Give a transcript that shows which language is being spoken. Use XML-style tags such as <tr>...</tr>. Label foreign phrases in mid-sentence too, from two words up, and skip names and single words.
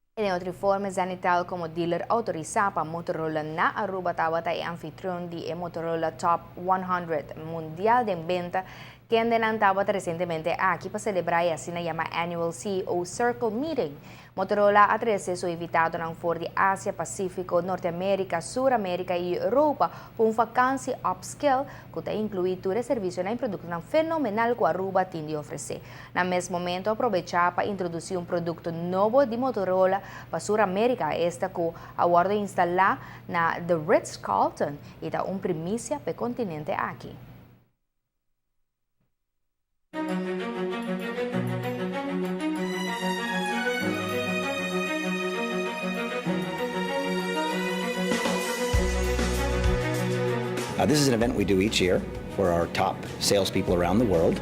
<es>En otro informe, Zenitel como dealer autorizado para Motorola na Aruba</es> <pap>tawata e</pap> <es>anfitrión de Motorola Top 100 mundial de venta que andan tawata recientemente aquí para celebrar y así se llama Annual CEO Circle Meeting. Motorola ha sido invitado a un foro de Asia, Pacífico, Norteamérica, Suramérica y Europa por una vacancia upscale que incluye todo el servicio en producto fenomenal que Aruba tiene de ofrecer. En el mismo momento, aprovechar para introducir un producto nuevo de Motorola para Suramérica, esta que aguarda instalar na The Ritz-Carlton y da una primicia para el continente aquí.</es> <en>This is an event we do each year for our top salespeople around the world.</en>